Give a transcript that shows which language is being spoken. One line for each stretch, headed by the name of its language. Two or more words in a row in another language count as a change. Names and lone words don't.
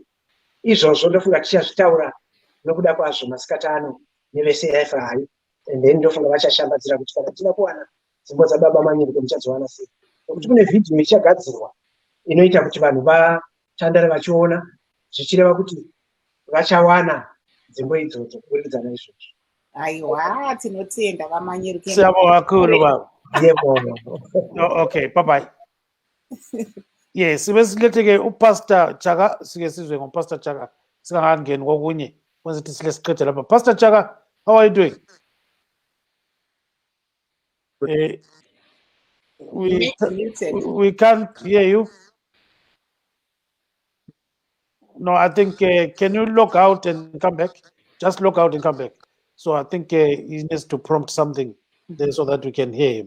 Shona: Izvozvo ndofunga tichazvitaura nokuda kwazvo masikati ano neve-CFI,
English: and then
Shona: ndofunga vachashambadzira kuti kana tina kuwana dzimbo dzababa Manyereke muchadziwana sei, nokuti kune vhidhiyo ichagadzirwa inoita kuti vanhu vatandare vachiona zvichireva kuti vachawana dzimbo idzodzo kubudikidza naizvozvo. Aiwa, tinotenda vaManyereke.
North Ndebele: Siyabonga kakhulu baba. Yebo.
English: Okay, bye bye.
North Ndebele: Yes, besiletheke uPastor Chaka, sike sizwe ngoPastor Chaka singangeni kokunye kwenza ukuthi sile siqede lapha.
English: Pastor Chaka, how are you doing? We can't hear you. No, I think can you log out and come back? Just log out and come back. So I think he needs to prompt something there so that we can hear him.